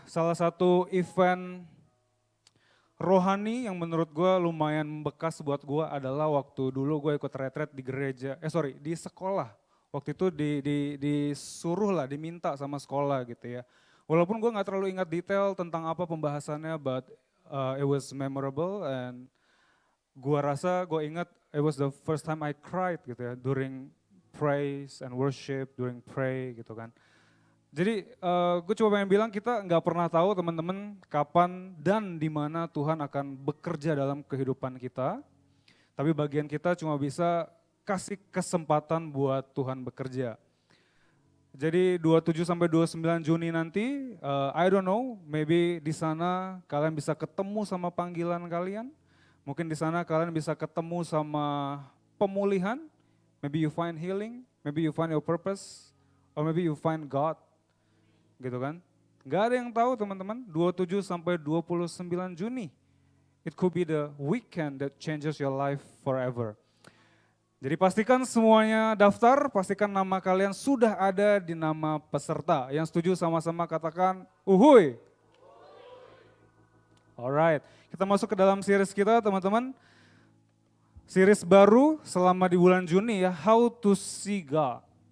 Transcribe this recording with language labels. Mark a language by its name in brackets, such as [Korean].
[Indonesian] Salah satu event rohani yang menurut gue lumayan membekas buat gue adalah waktu dulu gue ikut retret di gereja, di sekolah. Waktu itu disuruh lah, diminta sama sekolah gitu ya. Walaupun gue gak terlalu ingat detail tentang apa pembahasannya, [English] but it was memorable and [Indonesian] gue rasa gue ingat [English] it was the first time I cried [Indonesian] gitu ya, [English] during praise and worship, during pray [Indonesian] gitu kan. Jadi gue coba pengen bilang kita nggak pernah tahu teman-teman kapan dan di mana Tuhan akan bekerja dalam kehidupan kita. Tapi bagian kita cuma bisa kasih kesempatan buat Tuhan bekerja. Jadi 27 sampai 29 Juni nanti, [English] I don't know, [Indonesian] maybe di sana kalian bisa ketemu sama panggilan kalian. Mungkin di sana kalian bisa ketemu sama pemulihan. [English] Maybe you find healing, maybe you find your purpose, or maybe you find God. [Indonesian] Gitu kan. Gak ada yang tahu teman-teman, 27 sampai 29 Juni. [English] It could be the weekend that changes your life forever. [Indonesian] Jadi pastikan semuanya daftar, pastikan nama kalian sudah ada di nama peserta. Yang setuju sama-sama katakan uhuy. Alright, kita masuk ke dalam series kita teman-teman. Series baru selama di bulan Juni ya, How to See God.